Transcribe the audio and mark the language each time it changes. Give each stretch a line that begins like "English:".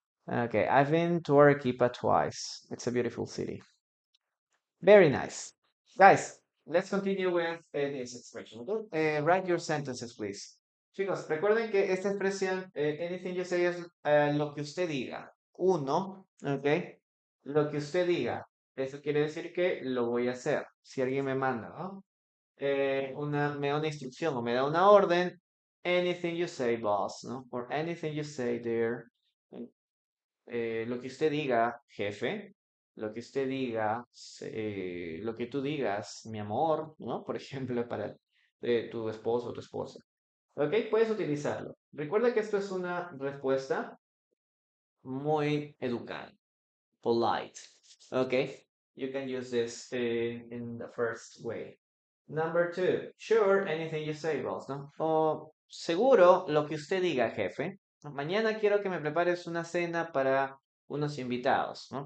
English: Okay, I've been to Arequipa twice. It's a beautiful city. Very nice. Guys, let's continue with this expression. Okay? Write your sentences, please.
Spanish: Chicos, recuerden que esta expresión,
English: anything you say,
Spanish: es lo que usted diga. Uno, ¿ok? Lo que usted diga. Eso quiere decir que lo voy a hacer. Si alguien me manda, ¿no? Me da una instrucción o me da una orden,
English: anything you say, boss,
Spanish: ¿no?
English: Or anything you say there.
Spanish: Lo que usted diga, jefe, lo que usted diga, lo que tú digas, mi amor, ¿no? Por ejemplo, para tu esposo o tu esposa. ¿Ok? Puedes utilizarlo. Recuerda que esto es una respuesta muy educada, polite. ¿Ok?
English: You can use this in the first way. Number two, sure, anything you say, boss, ¿no?
Spanish: O seguro lo que usted diga, jefe. Mañana quiero que me prepares una cena para unos invitados, ¿no?